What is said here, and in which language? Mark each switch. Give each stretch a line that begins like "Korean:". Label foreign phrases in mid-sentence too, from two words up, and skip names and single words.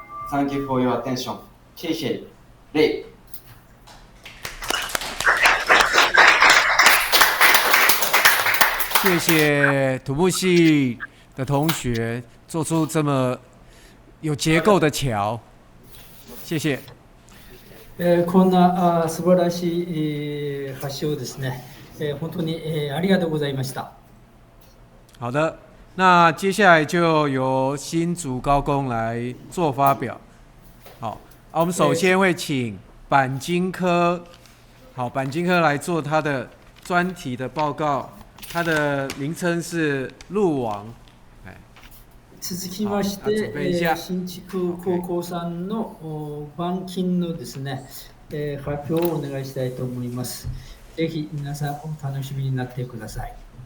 English: Thank you for your attention.
Chinese: 谢谢。礼。谢谢土木系的同学做出这么有結構的橋，謝謝。
Japanese: こんな素晴らしい発信をですね、本当にありがとうございました。
Chinese: 好的，那接下来就由新竹高工来做发表。好，我们首先会請板金科，好，板金科来做他的專題的報告，他的名稱是路王。
Japanese: 続きまして、新築高校さんの板金のですね、発表をお願いしたいと思います。ぜひ皆さんお楽しみになってください。